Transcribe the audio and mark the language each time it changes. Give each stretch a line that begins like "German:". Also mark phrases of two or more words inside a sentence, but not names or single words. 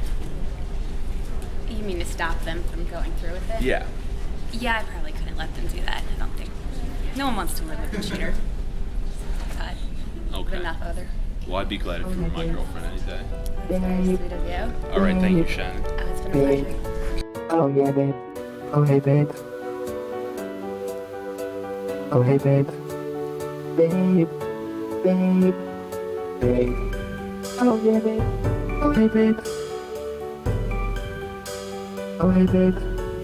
English: You mean to stop them from going through with it? Yeah. Yeah, I probably couldn't let them do that. I don't think. No one wants to live with a cheater. But Okay. enough other. Well, I'd be glad if you were my girlfriend any day. That's very sweet of you. All right, thank you, Shannon. Oh, it's been a pleasure. Oh yeah, babe. Oh hey, babe. Oh hey, babe. Babe. Babe. Babe. Oh yeah, babe. Oh hey, babe. Oh hey, babe.